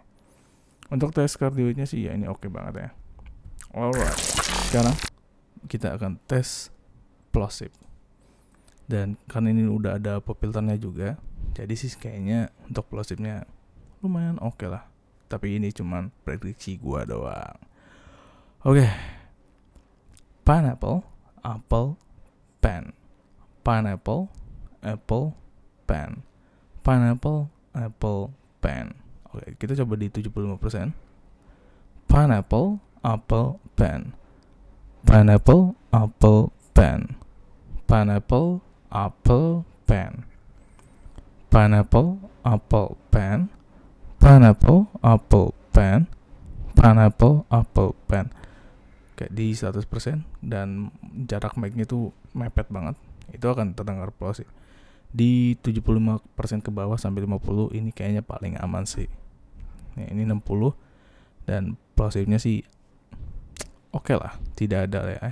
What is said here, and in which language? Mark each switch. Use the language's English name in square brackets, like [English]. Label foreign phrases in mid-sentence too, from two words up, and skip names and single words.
[Indonesian] Untuk tes kardioidnya sih ya ini oke banget ya. Alright, sekarang kita akan tes plosive. Dan karena ini udah ada [English] pop filternya [Indonesian] juga, jadi sih kayaknya untuk plosive-nya lumayan oke lah. Tapi ini cuman prediksi gua doang. Oke. [English] Pineapple, apple, pen. Pineapple, apple, pen. Pineapple, apple, [Indonesian] pen. Oke, kita coba di 75%. [English] Pineapple, apple, pen. Pineapple, apple, pen. Pineapple, apple, pen. Pineapple, apple, pen. Pineapple, apple, pen. Pineapple, apple, pen. [Indonesian] Kayak di 100% dan jarak mic-nya tuh mepet banget. Itu akan terdengar plosive. Di 75% ke bawah sampai 50 ini kayaknya paling aman sih. Nah, ini 60 dan plosive-nya sih oke lah, tidak ada ya.